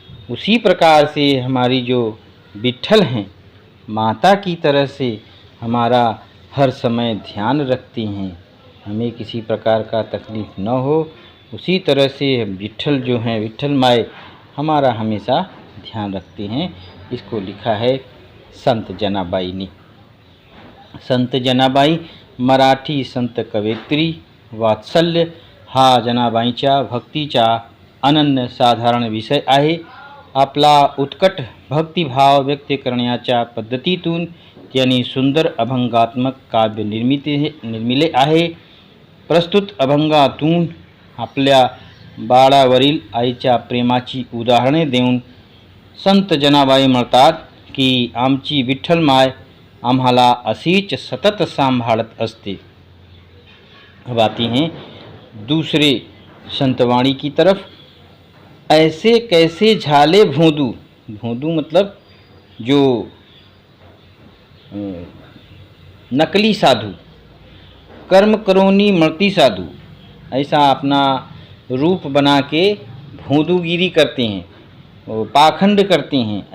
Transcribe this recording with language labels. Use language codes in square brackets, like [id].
[hi] उसी प्रकार से हमारी जो विठ्ठल हैं, माता की तरह से हमारा हर समय ध्यान रखती हैं, हमें किसी प्रकार का तकलीफ़ न हो। उसी तरह से विठ्ठल जो हैं, विठ्ठल माए हमारा हमेशा ध्यान रखते हैं। इसको लिखा है संत जनाबाई ने। [mr] संत जनाबाई मराठी संत कवयित्री। वात्सल्य हा जनाबाईंच्या भक्तीचा अनन्य साधारण विषय आहे। आपला उत्कट भक्तिभाव व्यक्त करण्याच्या पद्धतीतून त्यांनी सुंदर अभंगात्मक काव्य निर्मिले आहे। प्रस्तुत अभंगातून आपल्या बाळावरील आईच्या प्रेमाची उदाहरणे देऊन संत जनाबाई म्हणतात की आमची विठ्ठल माय आम्हाला अशीच सतत सांभाळत असते। [hi] अब आती हैं दूसरे संतवाणी की तरफ। [mr] ऐसे कैसे झाले भोंदू। [hi] भोंदू मतलब जो नकली साधु। [mr] कर्म करोनी मृति साधु, [hi] ऐसा अपना रूप बना के भोंदूगिरी करते हैं, वो पाखंड करते हैं।